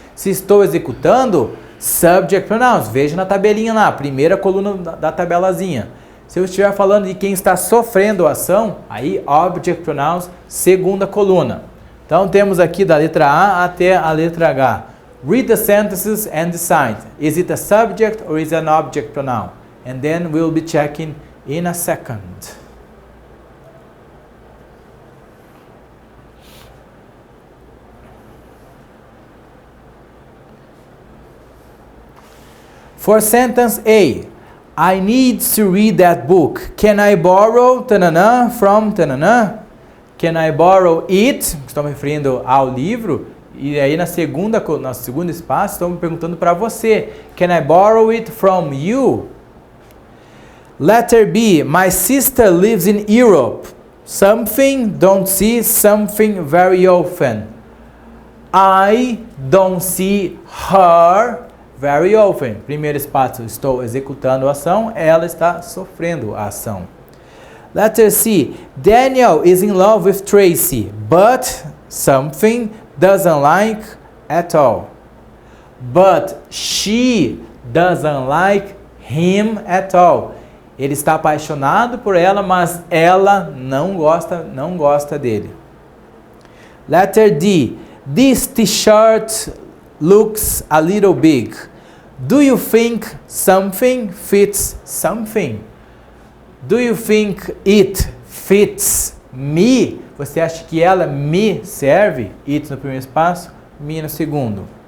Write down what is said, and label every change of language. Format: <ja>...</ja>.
<pt>Se estou executando, subject pronouns. Veja na tabelinha lá, primeira coluna da tabelazinha. Se eu estiver falando de quem está sofrendo a ação, aí object pronouns, segunda coluna. Então temos aqui da letra A até a letra H.</pt> <en>Read the sentences and decide. Is it a subject or is it an object pronoun? And then we'll be checking in a second. For sentence A, I need to read that book. Can I borrow tanana from tanana? Can I borrow it?</en> <pt>Estou me referindo ao livro. E aí no segundo espaço, estou me perguntando para você.</pt> <en>Can I borrow it from you? Letter B, my sister lives in Europe. Something, don't see something very often. I don't see her very often.</en> <pt>Primeiro espaço, estou executando a ação, ela está sofrendo a ação.</pt> <en>Letter C. Daniel is in love with Tracy, but something doesn't like at all. But she doesn't like him at all.</en> <pt>Ele está apaixonado por ela, mas ela não gosta dele.</pt> <en>Letter D. This t-shirt looks a little big. Do you think something fits something? Do you think it fits me?</en> <pt>Você acha que ela me serve? It no primeiro espaço, me no segundo.</pt>